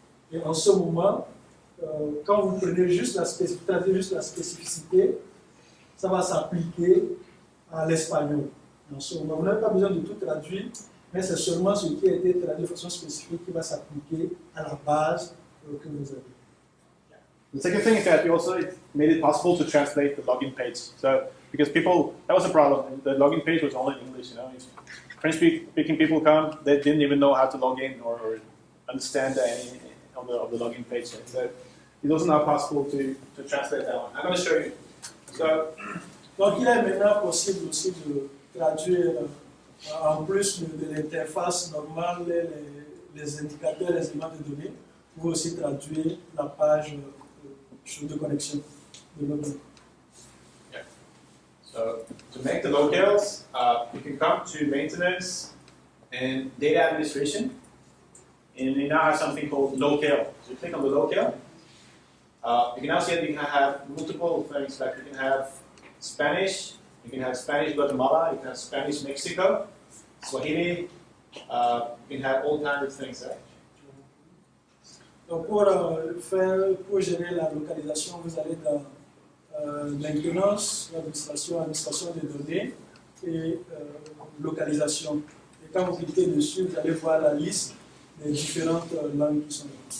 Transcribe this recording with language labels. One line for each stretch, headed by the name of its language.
French: Et en ce moment, quand vous prenez juste la spécificité, ça va s'appliquer à l'espagnol. En ce moment, vous n'avez pas besoin de tout traduire, mais c'est seulement ce qui a été traduit de façon spécifique qui va s'appliquer à la base que vous avez.
English: The second thing is that we also made it possible to translate the login page. So, because people, that was a problem. The login page was only in English, you know. French-speaking people come, they didn't even know how to log in or understand any of the login page. So, it's also now possible to translate that one. I'm going to show you. So,
French: donc, il est maintenant possible aussi de traduire, en plus de l'interface normale, les indicateurs, les éléments de données, vous pouvez aussi traduire la page de connexion de login. Yeah.
English: So, to make the locales, you can come to maintenance and data administration, and you now have something called locale. So you click on the locale. You can now see that you can have multiple things, like you can have Spanish, you can have Spanish Guatemala, you can have Spanish Mexico, Swahili, you can have all kinds of things there.
French: Donc pour gérer la localisation, vous allez dans maintenance, administration des données et localisation. Et quand vous cliquez dessus, vous allez voir la liste des différentes langues qui sont là.